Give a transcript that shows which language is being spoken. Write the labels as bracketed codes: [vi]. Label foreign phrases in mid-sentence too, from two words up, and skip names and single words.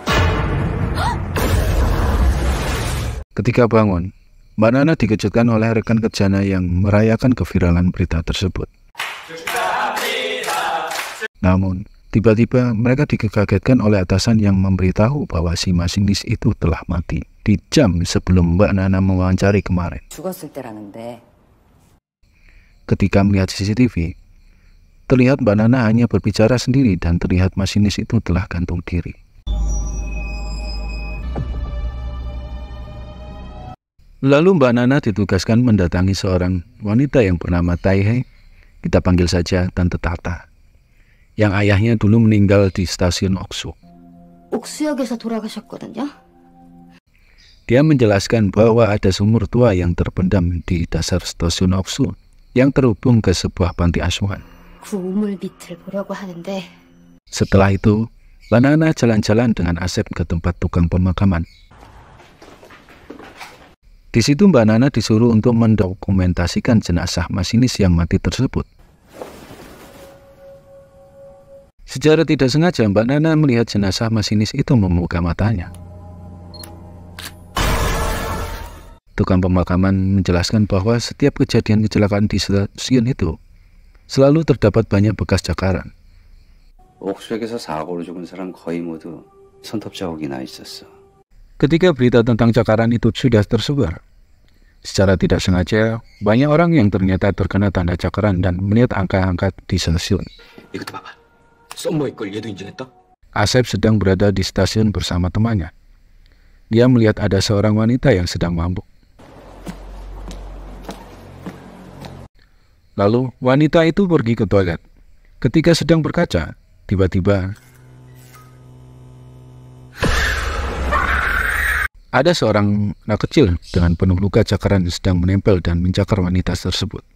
[id] Ketika bangun, Mbak Nana dikejutkan oleh rekan kerjanya yang merayakan keviralan berita tersebut. Namun, tiba-tiba mereka dikagetkan oleh atasan yang memberitahu bahwa si masinis itu telah mati di jam sebelum Mbak Nana mewawancari kemarin. [ko] 죽었을 때라는데. [id] Ketika melihat CCTV, terlihat Mbak Nana hanya berbicara sendiri dan terlihat masinis itu telah gantung diri. Lalu Mbak Nana ditugaskan mendatangi seorang wanita yang bernama Taihei, kita panggil saja Tante Tata, yang ayahnya dulu meninggal di stasiun Oksu. [ko] 옥수역에서 돌아가셨거든요. [id] Dia menjelaskan bahwa ada sumur tua yang terpendam di dasar stasiun Oksu yang terhubung ke sebuah panti asuhan. [ko] 그 우물 밑을 보려고 하는데 [id] Setelah itu, Mbak Nana jalan-jalan dengan Asep ke tempat tukang pemakaman. Di situ Mbak Nana disuruh untuk mendokumentasikan jenazah masinis yang mati tersebut. Secara tidak sengaja, Mbak Nana melihat jenazah masinis itu membuka matanya. Tukang pemakaman menjelaskan bahwa setiap kejadian kecelakaan di stasiun itu selalu terdapat banyak bekas cakaran. [ko] 옥수역에서 사고로 죽은 사람 거의 모두 손톱 자국이 나 있었어. [id] Ketika berita tentang cakaran itu sudah tersebar, secara tidak sengaja banyak orang yang ternyata terkena tanda cakaran dan melihat angka-angka di stasiun. [ko] 이것도 봐봐. 썸머의 걸 얘도 인정했다? [id] Asep sedang berada di stasiun bersama temannya. Dia melihat ada seorang wanita yang sedang mabuk. Lalu wanita itu pergi ke toilet. Ketika sedang berkaca, tiba-tiba ada seorang anak kecil dengan penuh luka cakaran yang sedang menempel dan mencakar wanita tersebut.